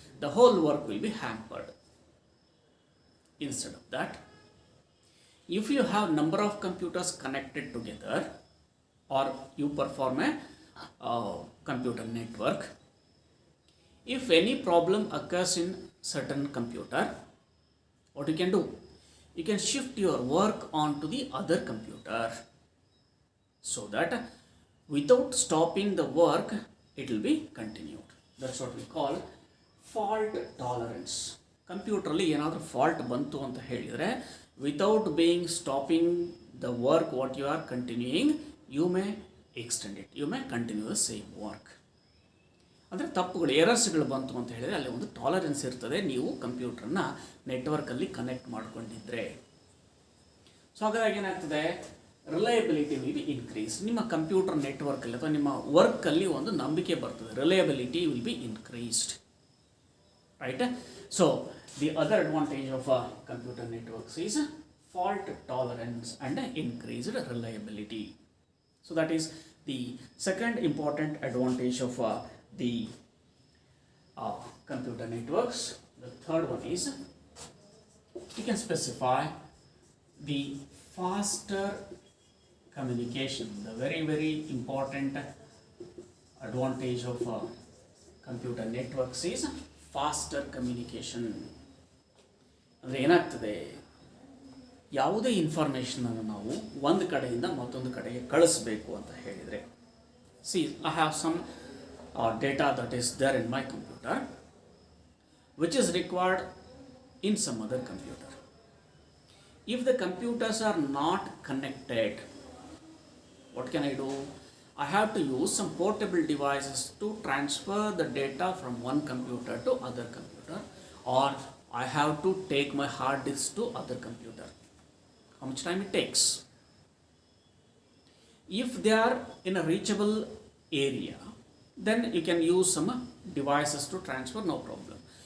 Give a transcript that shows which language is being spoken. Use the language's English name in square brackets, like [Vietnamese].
[English] The whole work will be hampered. Instead of that, if you have number of computers connected together or you perform a computer network, if any problem occurs in certain computer, what you can do? You can shift your work onto the other computer so that without stopping the work, it will be continued. That's what we call fault tolerance. [Kannada] ಕಂಪ್ಯೂಟ್ರಲ್ಲಿ ಏನಾದರೂ fault ಬಂತು ಅಂತ ಹೇಳಿದರೆ, [English] Without being stopping the work what you are continuing, you may extend it, you may continue the same work. [Kannada] ಅಂದರೆ ತಪ್ಪುಗಳು, ಎರರ್ಸ್ಗಳು ಬಂತು ಅಂತ ಹೇಳಿದರೆ ಅಲ್ಲಿ ಒಂದು ಟಾಲರೆನ್ಸ್ ಇರ್ತದೆ, ನೀವು ಕಂಪ್ಯೂಟ್ರನ್ನ ನೆಟ್ವರ್ಕಲ್ಲಿ ಕನೆಕ್ಟ್ ಮಾಡ್ಕೊಂಡಿದ್ರೆ. [English] so [Kannada] ಹಾಗಾಗಿ ಏನಾಗ್ತದೆ, [English] Reliability will be increase. [Kannada] ನಿಮ್ಮ ಕಂಪ್ಯೂಟರ್ ನೆಟ್ವರ್ಕಲ್ಲಿ ಅಥವಾ ನಿಮ್ಮ ವರ್ಕಲ್ಲಿ ಒಂದು ನಂಬಿಕೆ ಬರ್ತದೆ, [English] Reliability will be increased, right? So the other advantage of computer networks is fault tolerance and increased reliability. So that is the second important advantage of the computer networks. The third one is you can specify the faster communication. The very important advantage of computer networks is faster communication. [Kannada] ಅಂದರೆ ಏನಾಗ್ತದೆ, ಯಾವುದೇ ಇನ್ಫಾರ್ಮೇಷನನ್ನು ನಾವು ಒಂದು ಕಡೆಯಿಂದ ಮತ್ತೊಂದು ಕಡೆಗೆ ಕಳಿಸ್ಬೇಕು ಅಂತ ಹೇಳಿದರೆ, [English] I have some data that is there in my computer which is required in some other computer. If the computers are not connected, what can I do? I have to use some portable devices to transfer the data from one computer to other computer, or I have to take my hard disk to other computer. How much time it takes? If they are in a reachable area, then you can use some devices to transfer, no problem.